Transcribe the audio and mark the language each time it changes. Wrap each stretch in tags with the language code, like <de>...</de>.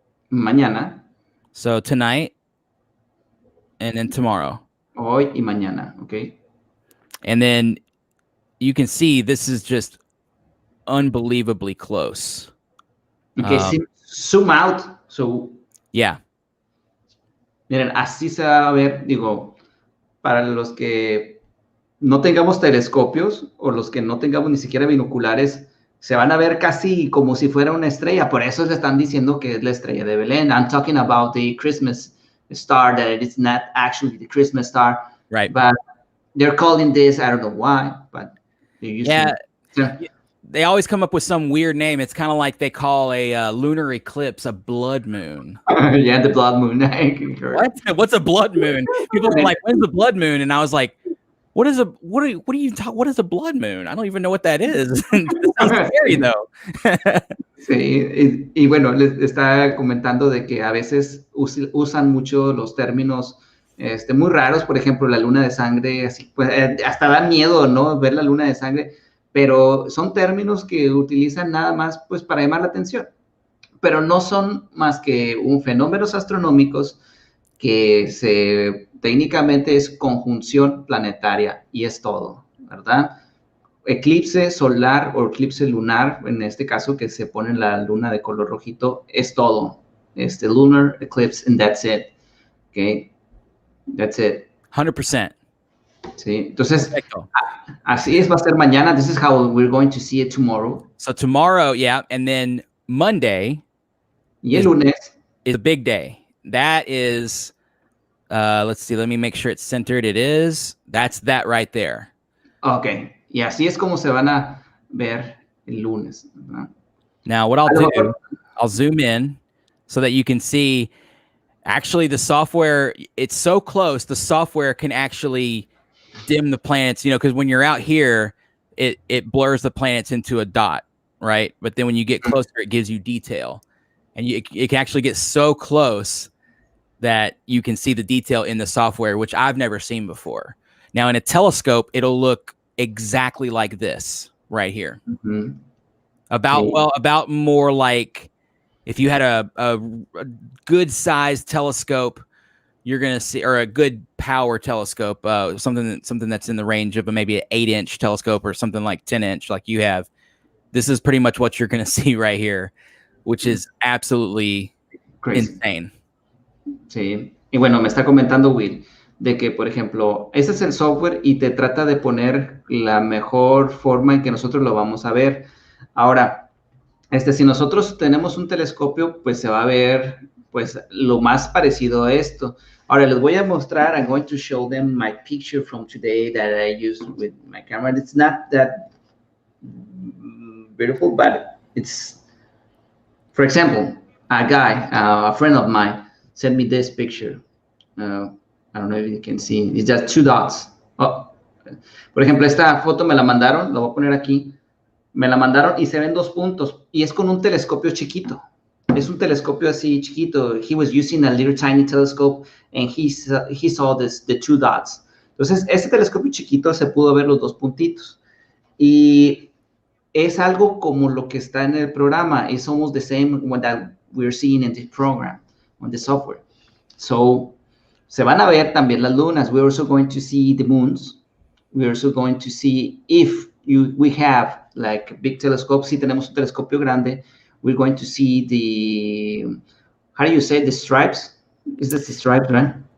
<es>Mañana.</es> <en>So tonight, and then tomorrow.</en> <es>Hoy y mañana, okay.</es> <en>And then you can see this is just unbelievably close. Okay, zoom out. So, yeah.</en> <es>Miren, así se va a ver, digo, para los que no tengamos telescopios o los que no tengamos ni siquiera binoculares, se van a ver casi como si fuera una estrella. Por eso se están diciendo que es la estrella de Belén.</es> <en>I'm talking about the Christmas star, that it's not actually the Christmas star. Right. But they're calling this, I don't know why, but they're using they always come up with some weird name. It's kind of like they call a lunar eclipse a blood moon. Yeah, the blood moon. What? What's a blood moon? People are like, when's the blood moon? And I was like, what is a blood moon? I don't even know what that is. It sounds scary though.</en> <es>Sí, y bueno, les está comentando de que a veces usan mucho los términos muy raros, por ejemplo, la luna de sangre, así, pues, hasta da miedo, ¿no? Ver la luna de sangre, pero son términos que utilizan nada más, pues, para llamar la atención, pero no son más que fenómenos astronómicos que técnicamente es conjunción planetaria y es todo, ¿verdad? Eclipse solar o eclipse lunar, en este caso que se pone la luna de color rojito, es todo.</es> <en>Lunar eclipse and that's it. Okay, that's it. 100%.</en> <es>Sí, entonces, así es, va a ser mañana.</es> <en>This is how we're going to see it tomorrow. So tomorrow, yeah, and then Monday</en> <es>y el lunes</es> <en>is a big day. That is, let's see, let me make sure it's centered. That's that right there.</en> <es>Okay, y así es como se van a ver el lunes, ¿verdad?</es> <en>Now, what I'll do, I'll zoom in so that you can see, actually, the software, it's so close, the software can actually dim the planets, you know, because when you're out here, it blurs the planets into a dot, right? But then when you get closer, it gives you detail. And it can actually get so close that you can see the detail in the software, which I've never seen before. Now, in a telescope, it'll look exactly like this right here. Mm-hmm. About more like if you had a good sized telescope, you're gonna see, or a good power telescope, something that's in the range of maybe an 8-inch telescope or something like 10-inch, like you have. This is pretty much what you're gonna see right here, which is absolutely crazy. Insane.</en> <es>Sí, y bueno, me está comentando Will de que, por ejemplo, ese es el software y te trata de poner la mejor forma en que nosotros lo vamos a ver. Ahora, si nosotros tenemos un telescopio, pues se va a ver, pues, lo más parecido a esto. Ahora, les voy a mostrar,</es> <en>I'm going to show them my picture from today that I used with my camera. It's not that beautiful, but it's, for example, a friend of mine sent me this picture. I don't know if you can see. It's just 2 dots. Oh.</en> <es>Por ejemplo, esta foto me la mandaron, la voy a poner aquí. Me la mandaron y se ven 2 puntos. Y es con un telescopio chiquito. Es un telescopio así chiquito.</es> <en>He was using a little tiny telescope and he saw the 2 dots.</en> <es>Entonces, este telescopio chiquito se pudo ver los 2 puntitos. Y es algo como lo que está en el programa.</es> <en>It's almost the same one that we're seeing in the program, on the software.</en> <es>So, se van a ver también las lunas.</es> <en>We're also going to see the moons. We're also going to see if we have like a big telescope.</en> <es>Si tenemos un telescopio grande,</es> <en>we're going to see the, how do you say, the stripes? Is that the stripes, right?</en>